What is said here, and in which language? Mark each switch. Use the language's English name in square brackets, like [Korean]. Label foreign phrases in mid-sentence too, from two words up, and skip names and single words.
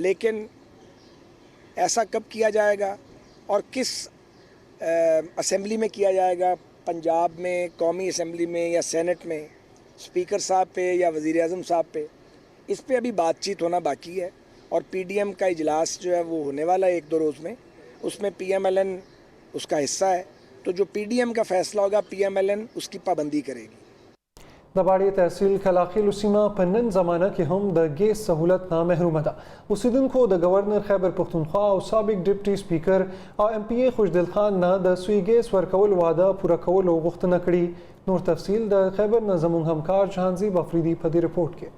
[Urdu] لیکن ایسا کب کیا جائے گا اور کس اسمبلی میں کیا جائے گا، پنجاب میں قومی اسمبلی میں یا سینیٹ میں، سپیکر صاحب پہ یا وزیر اعظم صاحب پہ، اس پر ابھی بات چیت ہونا باقی ہے. اور پی ڈی ایم کا اجلاس جو ہے وہ ہونے والا ہے 1-2 روز میں، اس میں پی ایم ایل این اس کا حصہ ہے. تو جو پی ڈی ایم کا فیصلہ ہوگا پی ایم ایل این اس کی پابندی کرے گی. [Pashto] د باړې تحصیل کلاخیلو سیمه په نن زمانه کې هم د ګیس سهولت نه محرومه ده. اوسیدونکو د گورنر خیبر پختونخوا او سابق ډیپټي سپیکر او ام پی ای خوشدل خان نه د سوی ګیس ورکول وعده پوره کولو غوښتنه کړې. نور تفصیل د خیبر نه زموږ همکار جهانزیب افریدي په دې رپورټ کې.